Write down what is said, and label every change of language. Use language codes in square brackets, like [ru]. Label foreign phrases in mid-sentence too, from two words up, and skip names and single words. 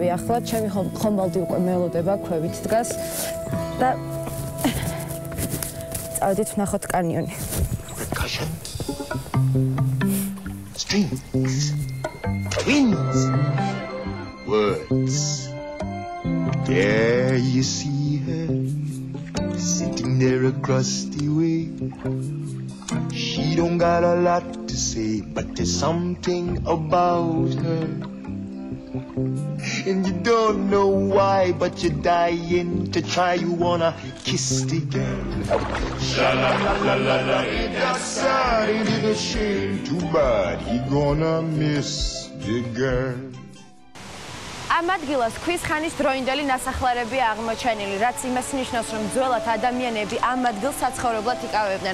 [ka] ახლა ჩემი ხომალდი უკვე მელოდება ქვევით დგას და წავედით ვნახოთ კანიონი. [en] Strings, twins, words. There you see her, sitting there across the way. She don't got a lot to say, but there's something about her. And you don't know why, but you're dying to try. You wanna kiss the girl. Sha la la la la la. Ain't that sad? Ain't it a shame? Too bad he gonna miss the girl. [ka] ამ ადგილას ქვის ხანის დროინდელი ნასახლარებია აღმოჩენილი, რაც იმას ნიშნავს, რომ ძველად ადამიანები ამ ადგილს საცხოვრებლად იკავებდნენ.